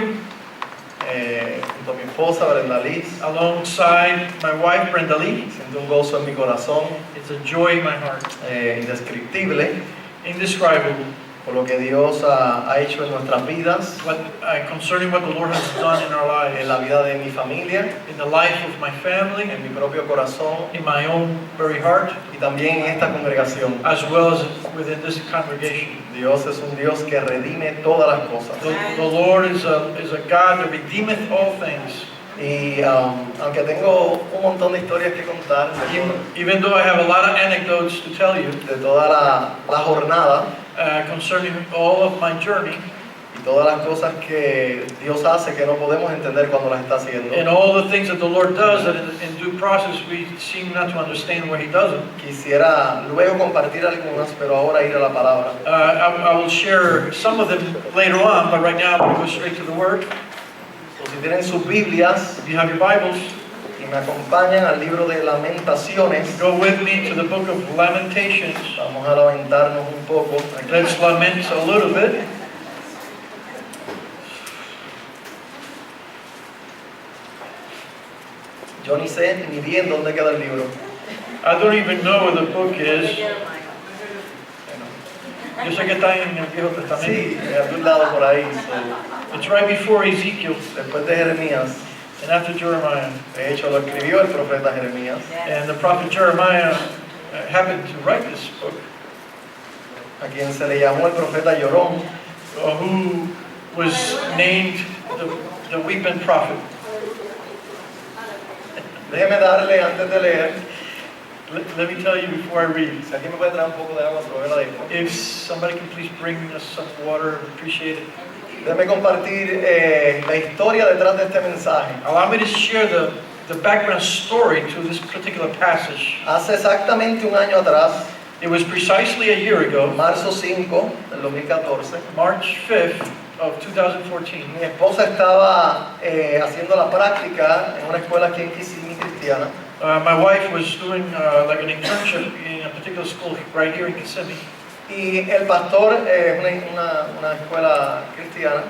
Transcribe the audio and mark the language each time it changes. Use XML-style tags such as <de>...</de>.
<es>junto a mi esposa Brenda Liz.</es> <en>alongside my wife, Brenda Lee.</en> <es>Siento un gozo en mi corazón</es> <en>It's a joy in my heart,</en> <es>indescriptible</es> <en>indescribable,</en> <es>por lo que Dios ha hecho en nuestras vidas,</es> <en>concerning what the Lord has done in our lives,</en> <es>en la vida de mi familia,</es> <en>in the life of my family,</en> <es>en mi propio corazón</es> <en>in my own very heart,</en> <es>y también en esta congregación.</es> <en>as well as within this congregation.</en> <es>Dios es un Dios que redime todas las cosas.</es> <en>The Lord is a God that redeemeth all things.</en> <es>Y aunque tengo un montón de historias que contar</es> <en>Even though I have a lot of anecdotes to tell you</en> <es>de toda la jornada</es> <en>concerning all of my journey</en> <es>y todas las cosas que Dios hace que no podemos entender cuando las está haciendo,</es> <en>and all the things that the Lord does that in due process we seem not to understand why He doesn't,</en> <es>quisiera luego compartir algunas, pero ahora ir a la palabra.</es> <en>I will share some of them later on, but right now I'm going to go straight to the Word.</en> <es>O si tienen sus Biblias</es> <en>If you have your Bibles,</en> <es>y me acompañan al libro de Lamentaciones,</es> <en>go with me to the book of Lamentations.</en> <es>vamos a lamentarnos un poco.</es> <en>Let's lament a little bit.</en> <es>Yo ni sé ni bien dónde queda el libro.</es> <en>I don't even know where the book is.</en> <es>Yo sé que está en el Viejo Testamento. Sí, de algún lado por ahí. So,</es> <en>It's right before Ezekiel</en> <es>después de Jeremías,</es> <en>and after Jeremiah.</en> <es>de hecho lo escribió el profeta Jeremías,</es> <en>And the prophet Jeremiah happened to write this book,</en> <es>a quien se le llamó el profeta Llorón,</es> <en>who was named the weeping prophet.</en> <es>Déjeme darle antes de leer,</es> <en>Let me tell you before I read.</en> <es>si aquí me puede traer un poco de agua, se lo voy a dar.</es> <en>If somebody can please bring us some water, I'd appreciate it.</en> <es>Déjeme compartir la historia detrás de este mensaje.</es> <en>Allow me to share the background story to this particular passage.</en> <es>Hace exactamente un año atrás,</es> <en>It was precisely a year ago,</en> <es>marzo 5 del 2014,</es> <en>March 5th of 2014.</en> <es>mi esposa estaba haciendo la práctica en una escuela aquí en Kissimmee cristiana.</es> <en>My wife was doing like an internship in a particular school right here in Kissimmee.</en> <es>Y el pastor, una escuela cristiana,</es>